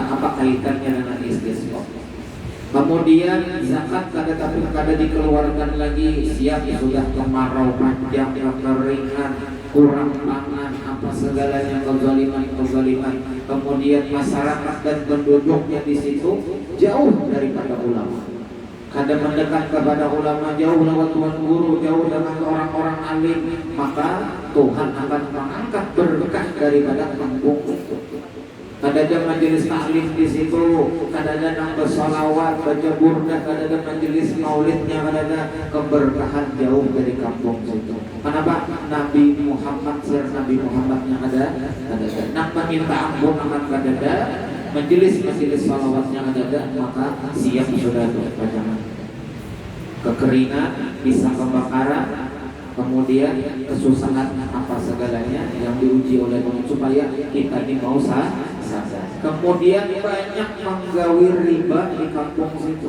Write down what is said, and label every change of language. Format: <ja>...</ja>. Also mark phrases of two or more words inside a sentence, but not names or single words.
<id>Apa kaitannya dengan istisqa? Kemudian zakat kada dikeluarkan lagi, siap sudah kemarau panjang, kekeringan, kurang pangan, apa segalanya kezaliman. Kemudian masyarakat dan penduduknya di situ jauh daripada ulama. Kada mendekat kepada ulama, jauh lewat tuan guru, jauh dengan orang-orang alim, maka Tuhan akan mengangkat berkah daripada kampung itu. Kada ada majelis taklim di situ, kada ada nambah sholawat, baca burdah, kada ada majelis maulidnya, kada ada keberkahan jauh dari kampung situ. Kenapa? Nabi Muhammad yang ada. Nampak minta ampun akan kada ada, majelis sholawatnya ada, maka siap sudah berjamaah. Kekeringan, bisa kebakaran, kemudian kesusahan apa segalanya yang diuji oleh Allah supaya kita ini mau sadar. Kemudian banyak menggawir riba di kampung situ.</id>